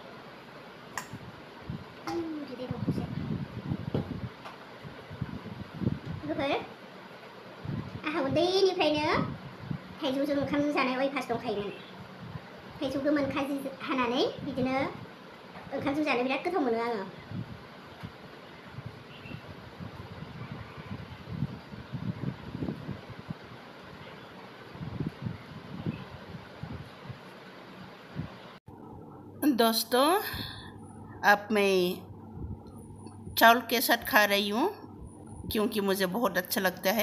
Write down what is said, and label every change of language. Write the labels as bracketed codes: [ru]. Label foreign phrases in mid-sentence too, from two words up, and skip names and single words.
[brx] बिदै दंखौसो लोगोफोर आंहा उन्दैनिफ्रायनो थाइजौजों ओंखामजों जानाय अयभास दंखायोमोन। थाइजौ गोमोन खाजि हानानै बिदिनो ओंखामजों जानो बिराद गोथाव मोनो आङो। [hi] दोस्तों अब मैं चावल के साथ खा रही हूँ क्योंकि मुझे बहुत अच्छा लगता है।